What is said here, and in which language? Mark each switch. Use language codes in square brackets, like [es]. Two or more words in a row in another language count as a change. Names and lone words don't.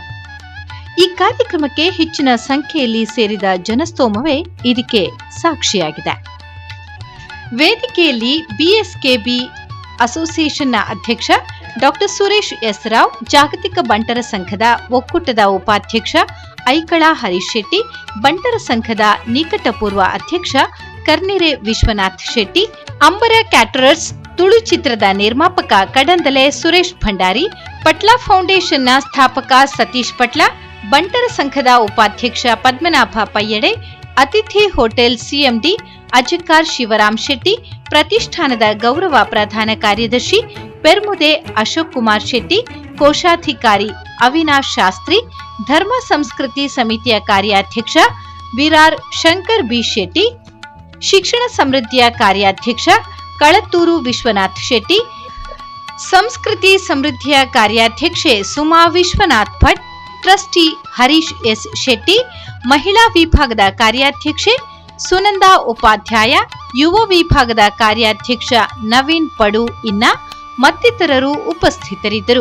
[kn] ಈ ಕಾರ್ಯಕ್ರಮಕ್ಕೆ ಹೆಚ್ಚಿನ ಸಂಖ್ಯೆಯಲ್ಲಿ ಸೇರಿದ ಜನಸ್ತೋಮವೇ ಇದಕ್ಕೆ ಸಾಕ್ಷಿಯಾಗಿದೆ. ವೇದಿಕೆಯಲ್ಲಿ ಬಿಎಸ್ಕೆಬಿ ಅಸೋಸಿಯೇಷನ್ನ ಅಧ್ಯಕ್ಷ ಡಾ ಸುರೇಶ್ ಎಸ್ ರಾವ್, ಜಾಗತಿಕ ಬಂಟರ ಸಂಘದ ಒಕ್ಕೂಟದ ಉಪಾಧ್ಯಕ್ಷ ಐಕಳ ಹರೀಶ್ ಶೆಟ್ಟಿ, ಬಂಟರ ಸಂಘದ ನಿಕಟಪೂರ್ವ ಅಧ್ಯಕ್ಷ ಕರ್ನಿರೆ ವಿಶ್ವನಾಥ್ ಶೆಟ್ಟಿ, ಅಂಬರ ಕ್ಯಾಟರರ್ಸ್ ತುಳು ಚಿತ್ರದ ನಿರ್ಮಾಪಕ ಕಡಂದಲೆ ಸುರೇಶ್ ಭಂಡಾರಿ, ಪಟ್ಲಾ ಫೌಂಡೇಶನ್ನ ಸ್ಥಾಪಕ ಸತೀಶ್ ಪಟ್ಲ, ಬಂಟರ ಸಂಘದ ಉಪಾಧ್ಯಕ್ಷ ಪದ್ಮನಾಭ ಪಯ್ಯಡೆ, ಅತಿಥಿ ಹೋಟೆಲ್ ಸಿಎಂಡಿ ಅಜಕಾರ್ ಶಿವರಾಮ್ ಶೆಟ್ಟಿ, ಪ್ರತಿಷ್ಠಾನದ ಗೌರವ ಪ್ರಧಾನ ಕಾರ್ಯದರ್ಶಿ ಪೆರ್ಮುದೆ ಅಶೋಕ್ ಕುಮಾರ್ ಶೆಟ್ಟಿ, ಕೋಶಾಧಿಕಾರಿ ಅವಿನಾಶ್ ಶಾಸ್ತ್ರಿ, ಧರ್ಮ ಸಂಸ್ಕೃತಿ ಸಮಿತಿಯ ಕಾರ್ಯಾಧ್ಯಕ್ಷ ವಿರಾರ್ ಶಂಕರ್ ಬಿ ಶೆಟ್ಟಿ, ಶಿಕ್ಷಣ ಸಮೃದ್ಧಿಯ ಕಾರ್ಯಾಧ್ಯಕ್ಷ ಕಳತ್ತೂರು ವಿಶ್ವನಾಥ್ ಶೆಟ್ಟಿ, ಸಂಸ್ಕೃತಿ ಸಮೃದ್ಧಿಯ ಕಾರ್ಯಾಧ್ಯಕ್ಷೆ ಸುಮಾ ವಿಶ್ವನಾಥ್ ಭಟ್, ಟ್ರಸ್ಟಿ ಹರೀಶ್ ಎಸ್ ಶೆಟ್ಟಿ, ಮಹಿಳಾ ವಿಭಾಗದ ಕಾರ್ಯಾಧ್ಯಕ್ಷೆ ಸುನಂದಾ ಉಪಾಧ್ಯಾಯ, ಯುವ ವಿಭಾಗದ ಕಾರ್ಯಾಧ್ಯಕ್ಷ ನವೀನ್ ಪಡು ಇನ್ನ ಮತ್ತಿತರರು ಉಪಸ್ಥಿತರಿದ್ದರು.